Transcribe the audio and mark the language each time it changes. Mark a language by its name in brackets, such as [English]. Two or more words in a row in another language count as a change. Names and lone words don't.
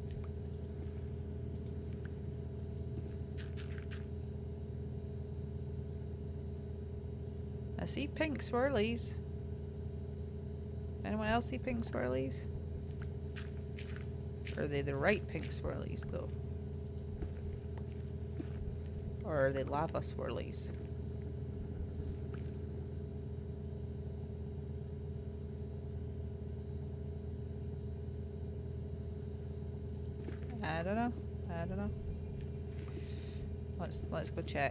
[English] I see pink swirlies. Anyone else see pink swirlies? Are they the right pink swirlies, though? Or are they lava swirlies? I don't know. I don't know. Let's go check.